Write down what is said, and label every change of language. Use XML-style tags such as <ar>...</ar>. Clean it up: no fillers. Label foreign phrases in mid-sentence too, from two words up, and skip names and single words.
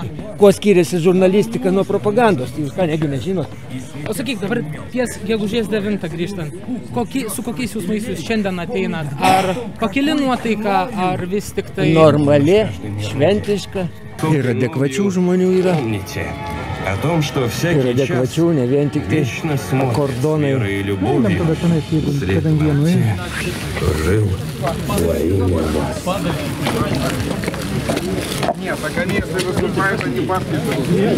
<lt>Kuo skiriasi žurnalistika nuo propagandos, tai jūs ką negi nežinot. O sakyk, dabar ties gegužės 9 grįžtant, su kokiais jausmais jūs šiandien ateinat? Ar pakili nuotaika, ar vis tik tai... Normali, šventiška. Ir adekvačių žmonių yra.</lt> <ru>О том, что всякий час вечно смотрит с верой и любовью вслед тех, кто жил во имя вас. Нет, так они, если выступают, они подписывают.</ru>